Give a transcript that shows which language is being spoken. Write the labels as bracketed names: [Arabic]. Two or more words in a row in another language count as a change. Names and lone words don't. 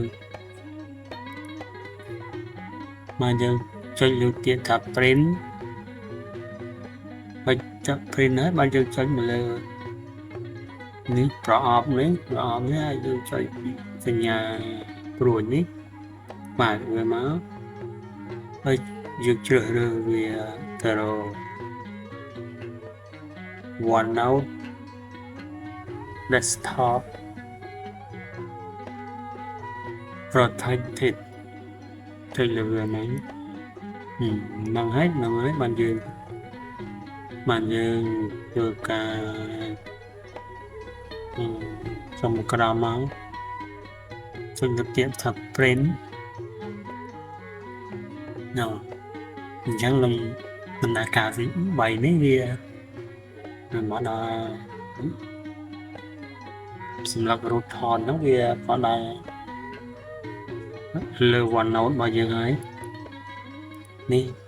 [Khmer] យើងចុចលើទៀតថា print បើចុច print ហើយបានយើងចុច មកលើនេះប្រអប់នេះហើយយើងចុចសញ្ញាព្រួយនេះបាទវាមកហើយយើងជ្រើសរើសវាទៅរក OneNote desktop protected ចុចលើវាហ្នឹងហើយបាន យើងធ្វើការចំក្រោមមកចុចលើទៀតថា print អញ្ចឹងនឹងដំណើរការទី3នេះវាមកដល់សម្រាប់រូបថតហ្នឹងវាក៏ដល់លើ OneNote របស់យើងហើយនេះ